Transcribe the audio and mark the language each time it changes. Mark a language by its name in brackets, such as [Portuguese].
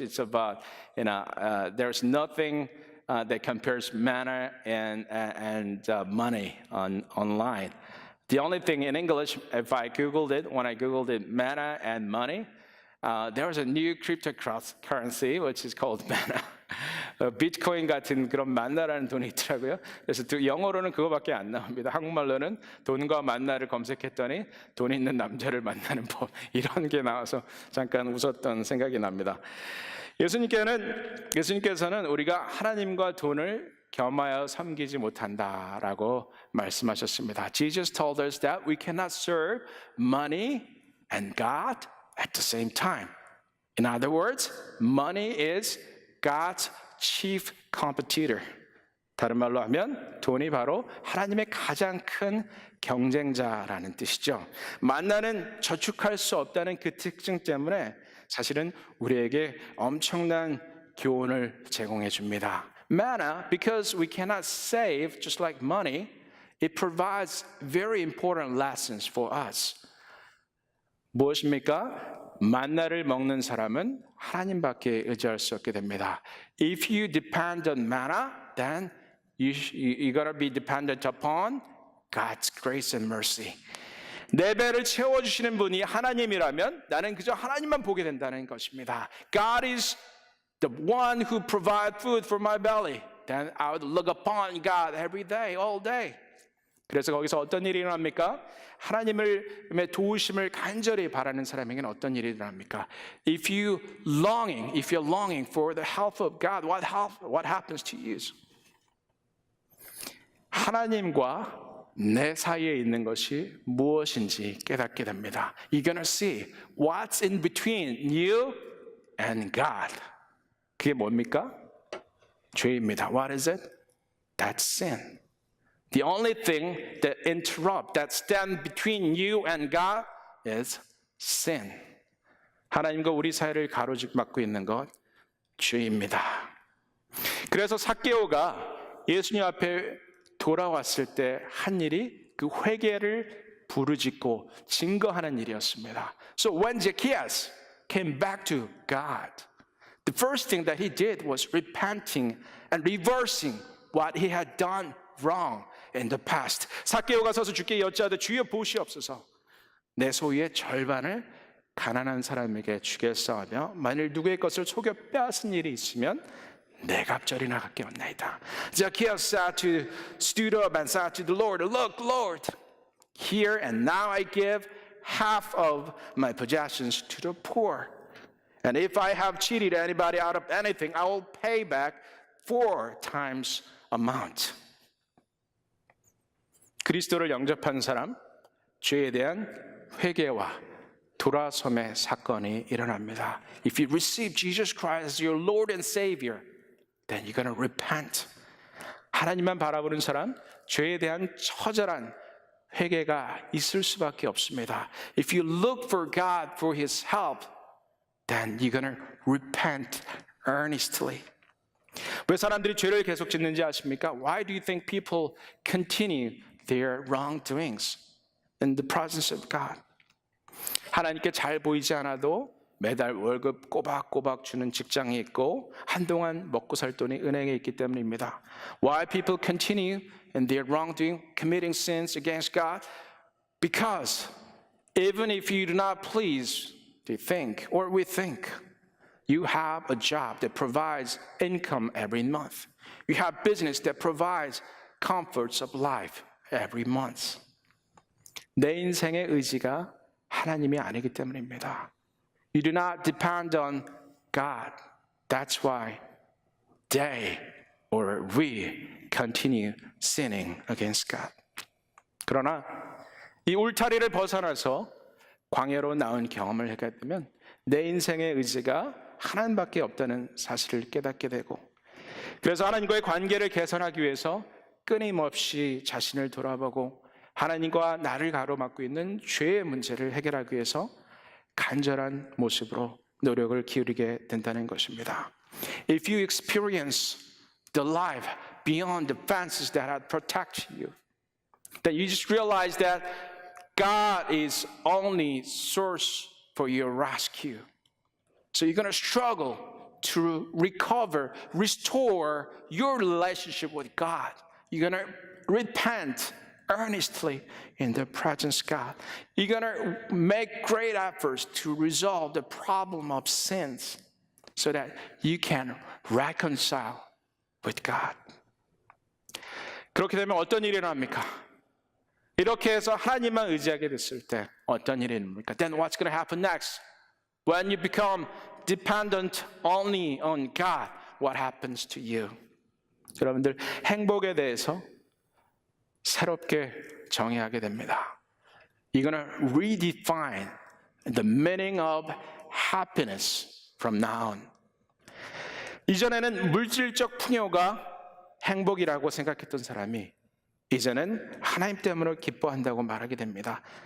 [English] It's about there's nothing that compares manna and money online. The only thing in English, if I Googled it, when I Googled it, manna and money, there was a new cryptocurrency which is called manna. [Korean] 비트코인 같은 그런 만나라는 돈이 있더라고요. 그래서 영어로는 그거밖에 안 나옵니다. 한국말로는 돈과 만나를 검색했더니 돈 있는 남자를 만나는 법 이런 게 나와서 잠깐 웃었던 생각이 납니다. 예수님께서는 우리가 하나님과 돈을 겸하여 섬기지 못한다라고 말씀하셨습니다. [English] Jesus told us that we cannot serve money and God at the same time. In other words, money is God's chief competitor. [Korean] 다른 말로 하면 돈이 바로 하나님의 가장 큰 경쟁자라는 뜻이죠. 만나는 저축할 수 없다는 그 특징 때문에 사실은 우리에게 엄청난 교훈을 제공해 줍니다. [English] Manna, because we cannot save just like money, it provides very important lessons for us. [Korean] 무엇입니까? 만나를 먹는 사람은 하나님밖에 의지할 수 없게 됩니다. [English] If you depend on manna, then you're going to be dependent upon God's grace and mercy. [Korean] 내 배를 채워주시는 분이 하나님이라면 나는 그저 하나님만 보게 된다는 것입니다. [English] God is the one who provides food for my belly. Then I would look upon God every day, all day. [Korean] 그래서 거기서 어떤 일이 일어납니까? 하나님의 도우심을 간절히 바라는 사람에게는 어떤 일이 일어납니까? [English] If you're longing for the help of God, what happens to you? [Korean] 하나님과 내 사이에 있는 것이 무엇인지 깨닫게 됩니다. [English] You're gonna see what's in between you and God. [Korean] 그게 뭡니까? 죄입니다. [English] What is it? That's sin. The only thing that interrupt, that stand between you and God is sin. [Korean] 하나님과 우리 사이를 가로막고 있는 것, 죄입니다. 그래서 삭개오가 예수님 앞에 돌아왔을 때 한 일이 그 회개를 부르짖고 증거하는 일이었습니다. [English] So when Zacchaeus came back to God, the first thing that he did was repenting and reversing what he had done wrong in the past. [Korean] 삭개오가 서서 주께 여짜되 주여 보시옵소서. 내 소유의 절반을 가난한 사람에게 주겠사오며 만일 누구의 것을 속여 빼앗은 일이 있으면 내 갑절이나 갖겠나이다. [English] Zacchaeus stood up and said to the Lord, Look, Lord, here and now I give half of my possessions to the poor. And if I have cheated anybody out of anything, I will pay back 4 times amount. [Korean] 그리스도를 영접한 사람, 죄에 대한 회개와 돌아섬의 사건이 일어납니다. [English] If you receive Jesus Christ as your Lord and Savior, then you're going to repent. [Korean] 하나님만 바라보는 사람, 죄에 대한 처절한 회개가 있을 수밖에 없습니다. [English] If you look for God for His help, then you're going to repent earnestly. [Korean] 왜 사람들이 죄를 계속 짓는지 아십니까? [English] Why do you think people continue their wrongdoings in the presence of God? [Korean] 하나님께 잘 보이지 않아도 매달 월급 꼬박꼬박 주는 직장이 있고 한동안 먹고 살 돈이 은행에 있기 때문입니다. [English] Why people continue in their wrongdoing, committing sins against God? Because even if you do not please, they think, or we think, you have a job that provides income every month. You have business that provides comforts of life every month. [Korean] 내 인생의 의지가 하나님이 아니기 때문입니다. [English] You do not depend on God. That's why they or we continue sinning against God. [Korean] 그러나 이 울타리를 벗어나서 광야로 나온 경험을 하게 되면 내 인생의 의지가 하나님밖에 없다는 사실을 깨닫게 되고 그래서 하나님과의 관계를 개선하기 위해서 끊임없이 자신을 돌아보고 하나님과 나를 가로막고 있는 죄의 문제를 해결하기 위해서 간절한 모습으로 노력을 기울이게 된다는 것입니다. [English] If you experience the life beyond the fences that have protected you, then you just realize that God is only source for your rescue. So you're going to struggle to recover, restore your relationship with God. You're going to repent earnestly in the presence of God. You're going to make great efforts to resolve the problem of sins so that you can reconcile with God. [Korean] 그렇게 되면 어떤 일이 일어납니까? 이렇게 해서 하나님만 의지하게 됐을 때 어떤 일이 일어납니까? [English] Then what's going to happen next? When you become dependent only on God, what happens to you? [Korean] 여러분들 행복에 대해서 새롭게 정의하게 됩니다. [English] You're going to redefine the meaning of happiness from now on. [Korean] 이전에는 물질적 풍요가 행복이라고 생각했던 사람이 이제는 하나님 때문에 기뻐한다고 말하게 됩니다.